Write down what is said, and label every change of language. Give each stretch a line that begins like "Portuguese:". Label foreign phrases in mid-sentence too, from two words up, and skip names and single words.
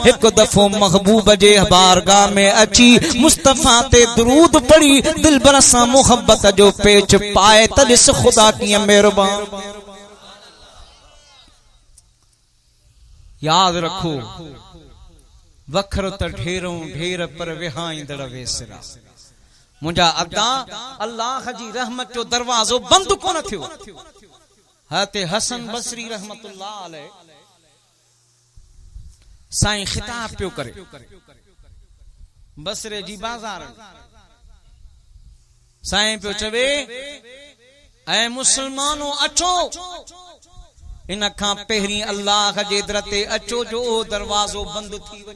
Sindhi: हिकु दफ़ो महबूब जे बारगाह में अची मुस्तफ़ा ते दुरूद पढ़ी दिलबर सां मोहब्बत जो पेच पाए त ॾिस ख़ुदा कीअं महिरबान। याद रखो, वखर त ढेरों ढेर पर विहाईंदड़ वेसरा। मुंहिंजा अदा अल्लाह जी रहमत जो दरवाज़ो बंदि कोन थियो। हते हसन बसरी
Arabic: رحمة الله عليه
Sindhi: साईं खिताब पियो करे बसरे जी बाज़ार, साईं पियो चवे, ऐ मुसलमानो अचो, इन खां पहिरीं अल्लाह जे दर ते अचो जो दरवाज़ो बंदि थी वञे।